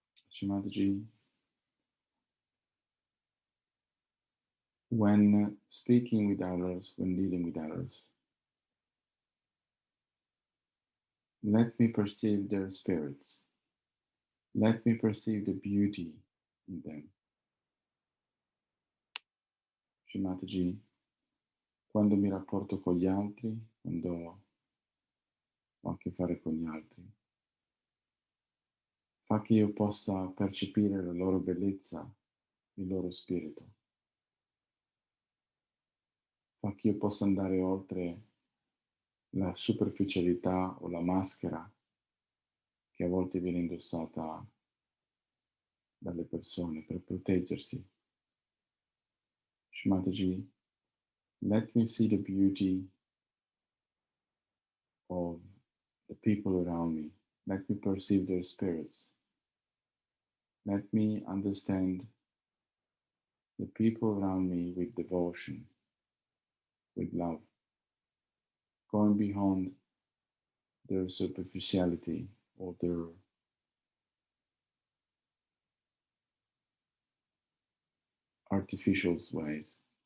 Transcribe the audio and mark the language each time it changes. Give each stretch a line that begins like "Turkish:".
English: Shimataji, when speaking with others, when dealing with others, let me perceive their spirits. Let me perceive the beauty in them.
Italian: Shimataji, quando mi rapporto con gli altri, quando ho a che fare con gli altri, fa che io possa percepire la loro bellezza, il loro spirito. Fa che io possa andare oltre la superficialità o la maschera che a volte viene indossata dalle persone per proteggersi.
English: Shimataji, let me see the beauty of the people around me. Let me perceive their spirits. Let me understand the people around me with devotion, with love, going beyond their superficiality or their artificial ways.